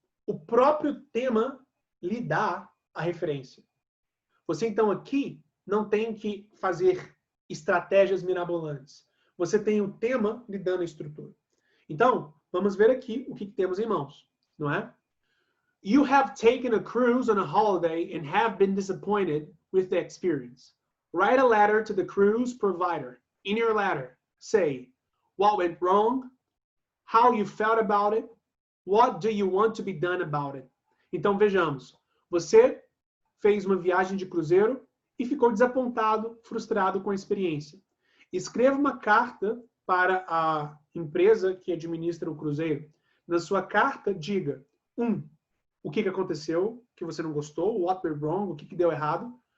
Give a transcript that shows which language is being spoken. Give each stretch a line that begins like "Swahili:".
Portuguese: O próprio tema lhe dá a referência. Você, então, aqui não tem que fazer estratégias mirabolantes. Você tem o tema lhe dando a estrutura. Então, vamos ver aqui o que temos em mãos, não é?
English: You have taken a cruise on a holiday and have been disappointed with the experience. Write a letter to the cruise provider. In your letter, say what went wrong, how you felt about it, what do you want to be done about it?
Portuguese: Então, vejamos. Você fez uma viagem de cruzeiro e ficou desapontado, frustrado com a experiência. Escreva uma carta para a empresa que administra o cruzeiro. Na sua carta, diga, o que aconteceu, que você não gostou,
English: what went wrong,
Portuguese: o que deu errado.